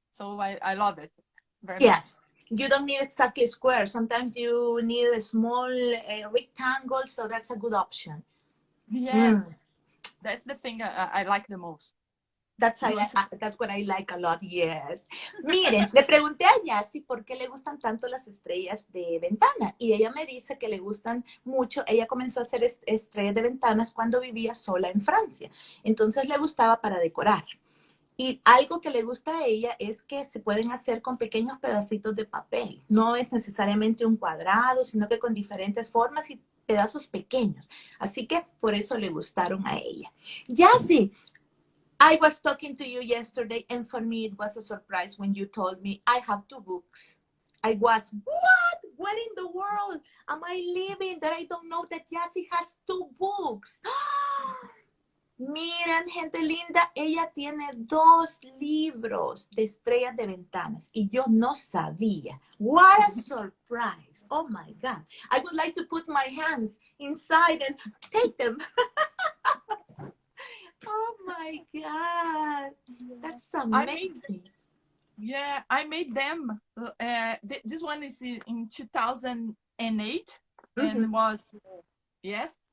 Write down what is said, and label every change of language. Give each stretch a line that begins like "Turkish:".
English: So I love it very much. Yes. You don't need exactly square. Sometimes you need a small rectangle, so that's a good option. Yes, that's the thing I like the most. That's what I like a lot, yes.
Spanish: Miren, le pregunté a Jacy por qué le gustan tanto las estrellas de ventana y ella me dice que le gustan mucho. Ella comenzó a hacer estrellas de ventanas cuando vivía sola en Francia. Entonces le gustaba para decorar. Y algo que le gusta a ella es que se pueden hacer con pequeños pedacitos de papel. No es necesariamente un cuadrado, sino que con diferentes formas y pedazos pequeños. Así que por eso le gustaron a ella.
English: Jacy, I was talking to you yesterday, and for me it was a surprise when you told me I have 2 books. I was, what? Where in the world am I living that I don't know that Jacy has 2 books?
Spanish: Miren, gente linda, ella tiene 2 libros de estrellas de ventanas y yo no sabía.
English: What a surprise. Oh my God. I would like to put my hands inside and take them. Oh my God. That's amazing. I made them. This one is in 2008 and was, yes.